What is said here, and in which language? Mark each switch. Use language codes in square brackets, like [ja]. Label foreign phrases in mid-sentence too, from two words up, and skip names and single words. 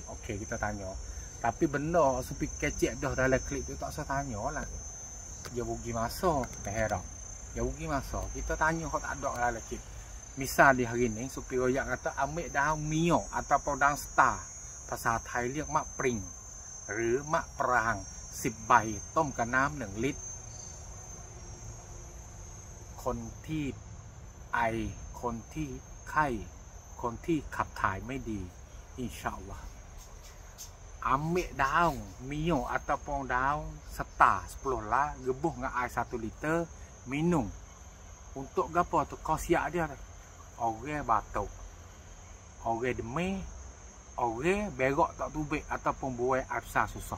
[ms] Okey kita tanya. Tapi benda Supi kecek dah dalam klip tu tak usah tanya lah. Dia rugi masa. Faham tak? Dia rugi masa. Kita tanya kau tak ada dalam klip. Misal di hari ni Supi royak kata ambil daun mio ataupun daun star. Pasal Thai [th] เรียก มะปริง หรือมะปราง 10 ใบ ต้มกับน้ำ 1 ลิตร คนที่ไอ คนที่ไข้ คนที่ขับถ่ายไม่ดี [ar] إن شاء الله [ms] ambil daun mio ataupun daun star 10 lah, rebuh dengan air 1 liter, minum. Untuk gapo tu? Khasiat dia. Orang batuk, orang demam, orang berak tak tubik ataupun buai air besar susah.